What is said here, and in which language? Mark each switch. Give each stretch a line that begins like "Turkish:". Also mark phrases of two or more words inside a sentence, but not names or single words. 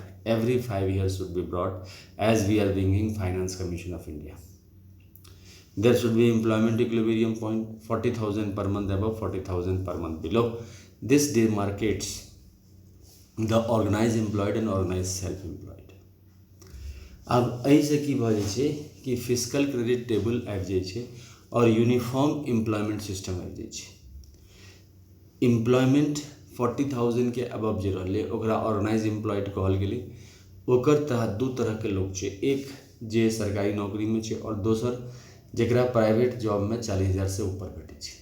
English: Every 5 years should be brought as we are bringing Finance Commission of India. There should be employment equilibrium point 40,000 per month above, 40,000 per month below. This demarcates the organized employed and organized self-employed.
Maithili: अब एहि से की भ जाइ छै कि
English: fiscal credit table
Maithili: आबि जाइ छै और
English: uniform employment system
Maithili: आबि जाइ छै। एम्प्लॉयमेंट 40,000 के अबव जे रहले ओकरा
English: organized employed
Maithili: कहल गेलै। ओकर तहत 2 तरह के लोग छै, एक जे सरकारी नौकरी में छै और दोसर जेकरा
English: private job
Maithili: में 40,000 से ऊपर भेटै छै।